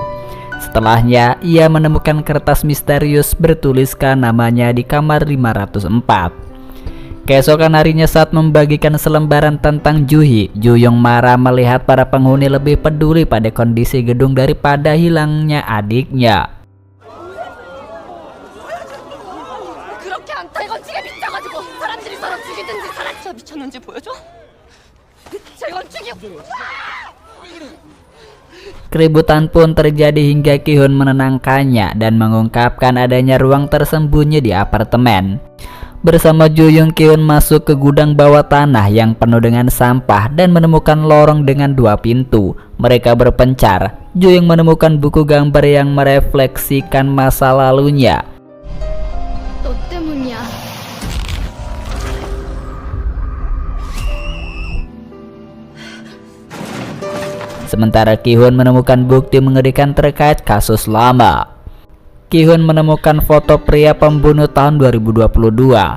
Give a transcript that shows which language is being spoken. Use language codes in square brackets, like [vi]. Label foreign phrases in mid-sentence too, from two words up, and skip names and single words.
[id] Setelahnya, ia menemukan kertas misterius bertuliskan namanya di kamar 504. Keesokan harinya saat membagikan selembaran tentang Juhi, Juyung marah melihat para penghuni lebih peduli pada kondisi gedung daripada hilangnya adiknya. [ko] 그렇게 안탈 건축에 미쳐가지고 사람들이 서로 죽이든지 진짜 미쳤는지 보여줘? 재건축이 [id] Keributan pun terjadi hingga Ki-hun menenangkannya dan mengungkapkan adanya ruang tersembunyi di apartemen. Bersama Juyung, Ki-hun masuk ke gudang bawah tanah yang penuh dengan sampah dan menemukan lorong dengan 2 pintu. Mereka berpencar. Juyung menemukan buku gambar yang merefleksikan masa lalunya. [ko] 너 때문이야. [id] Sementara Ki-hun menemukan bukti mengerikan terkait kasus lama. Ki-hun menemukan foto pria pembunuh tahun 2022.